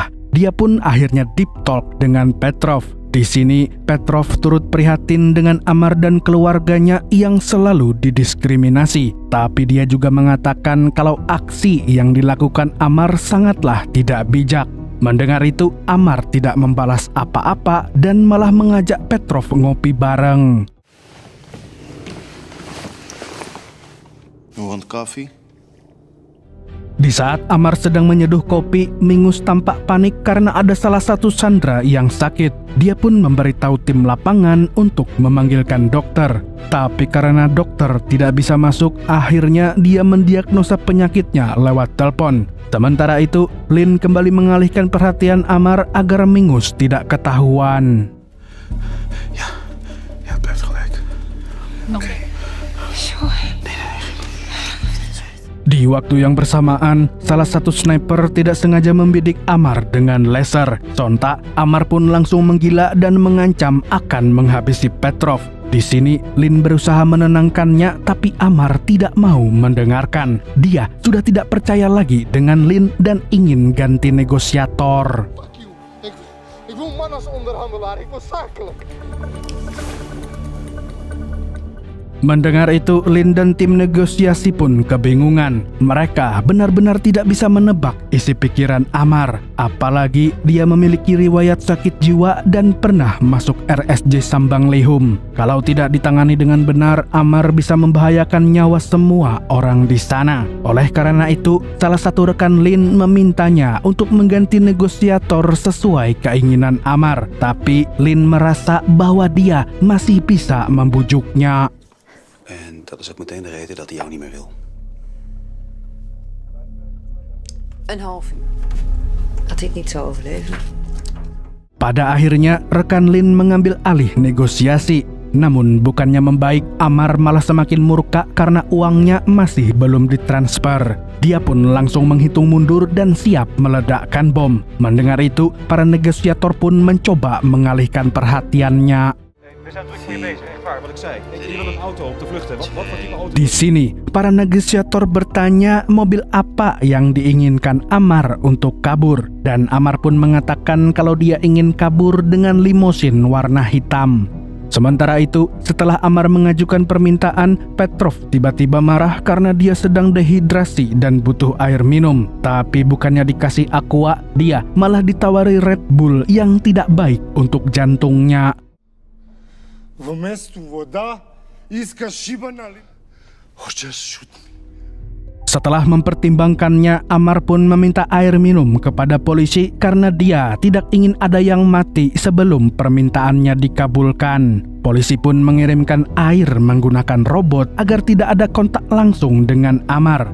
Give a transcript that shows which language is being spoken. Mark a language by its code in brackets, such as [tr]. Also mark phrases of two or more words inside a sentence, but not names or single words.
[id] Dia pun akhirnya [en] deep talk [id] dengan Petrov. Di sini, Petrov turut prihatin dengan Amar dan keluarganya yang selalu didiskriminasi. Tapi dia juga mengatakan kalau aksi yang dilakukan Amar sangatlah tidak bijak. Mendengar itu, Amar tidak membalas apa-apa dan malah mengajak Petrov ngopi bareng. [en] You want coffee? [id] Di saat Amar sedang menyeduh kopi, Mingus tampak panik karena ada salah satu sandera yang sakit. Dia pun memberitahu tim lapangan untuk memanggilkan dokter. Tapi karena dokter tidak bisa masuk, akhirnya dia mendiagnosa penyakitnya lewat telepon. Sementara itu, Lin kembali mengalihkan perhatian Amar agar Mingus tidak ketahuan. [nl] Ja, het blijft gelijk. Oké. [id] Di waktu yang bersamaan, salah satu sniper tidak sengaja membidik Amar dengan laser. Sontak, Amar pun langsung menggila dan mengancam akan menghabisi Petrov. Di sini, Lin berusaha menenangkannya, tapi Amar tidak mau mendengarkan. Dia sudah tidak percaya lagi dengan Lin dan ingin ganti negosiator. [en] Fuck you. [nl] Ik wil man als onderhandelaar. Ik wil zakelijk. [id] Mendengar itu, Lin dan tim negosiasi pun kebingungan. Mereka benar-benar tidak bisa menebak isi pikiran Amar. Apalagi dia memiliki riwayat sakit jiwa dan pernah masuk RSJ Sambang Lehum. Kalau tidak ditangani dengan benar, Amar bisa membahayakan nyawa semua orang di sana. Oleh karena itu, salah satu rekan Lin memintanya untuk mengganti negosiator sesuai keinginan Amar. Tapi Lin merasa bahwa dia masih bisa membujuknya. [nl] En dat is ook meteen de reden dat hij jou niet meer wil. Een half uur. Dat ik niet zou overleven. [id] Pada akhirnya, rekan Lin mengambil alih negosiasi. Namun bukannya membaik, Amar malah semakin murka karena uangnya masih belum ditransfer. Dia pun langsung menghitung mundur dan siap meledakkan bom. Mendengar itu, para negosiator pun mencoba mengalihkan perhatiannya. [nl] We zijn druk voor je bezig, echt waar, wat ik zei. Je wil een auto op de vlucht hebben. Wat voor type auto? [id] Di sini, para negosiator bertanya mobil apa yang diinginkan Amar untuk kabur. Dan Amar pun mengatakan kalau dia ingin kabur dengan limosin warna hitam. Sementara itu, setelah Amar mengajukan permintaan, Petrov tiba-tiba marah karena dia sedang dehidrasi dan butuh air minum. Tapi bukannya dikasih aqua, dia malah ditawari Red Bull yang tidak baik untuk jantungnya. [bg] Вместо вода искаш шибана ли? [en] Just shoot me. [id] Setelah mempertimbangkannya, Amar pun meminta air minum kepada polisi karena dia tidak ingin ada yang mati sebelum permintaannya dikabulkan. Polisi pun mengirimkan air menggunakan robot agar tidak ada kontak langsung dengan Amar.